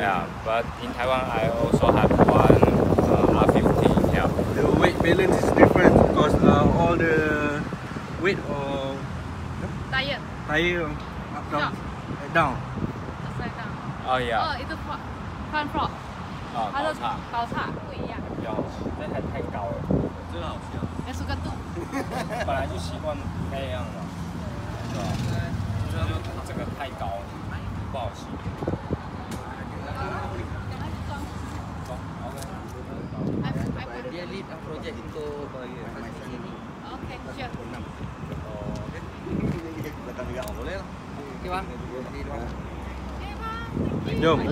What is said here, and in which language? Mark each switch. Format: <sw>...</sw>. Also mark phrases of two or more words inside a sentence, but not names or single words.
<en>Yeah, but in Taiwan, I also have one R50. Yeah. The weight balance is different because all the weight of Tire. tire up down, down. Upside down. Oh yeah.</en> <zh>itu</zh> <en>front fork.</en> <zh>它的高叉不一样。要，那太高了，真的好笑。要速度。本来就习惯那样了，对吧？就是这个太高了，不好骑。</zh> <ms>Dia lead projek untuk suspension ni.</ms> <en>Okay, sure.</en> <ms>Okey bang. Jom, balik.</ms>